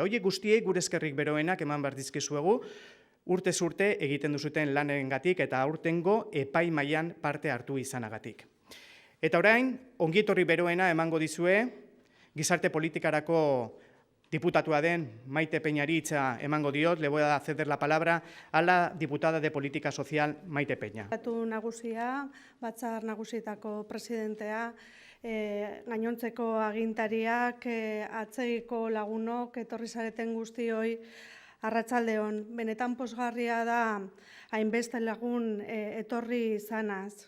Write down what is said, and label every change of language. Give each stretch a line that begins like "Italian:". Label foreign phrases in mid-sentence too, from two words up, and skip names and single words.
Basque: Horiek guztiei gure eskerrik beroenak eman behar dizkizuegu, urtez urte egiten duzuten lanengatik eta aurtengo epaimaian parte hartu izanagatik. Eta orain, ongietorri beroena emango dizue, gizarte politikarako diputatua den Maite Peñari hitza emango diot,
Spanish: le voy a ceder la palabra a la diputada de Política Social, Maite Peña.
Basque: Diputatu nagusia, batzar nagusietako presidentea, gainontzeko agintariak, atzegiko lagunok, etorri zareten guztioi, arratsaldeon. Benetan pozgarria da hainbeste lagun etorri izanaz.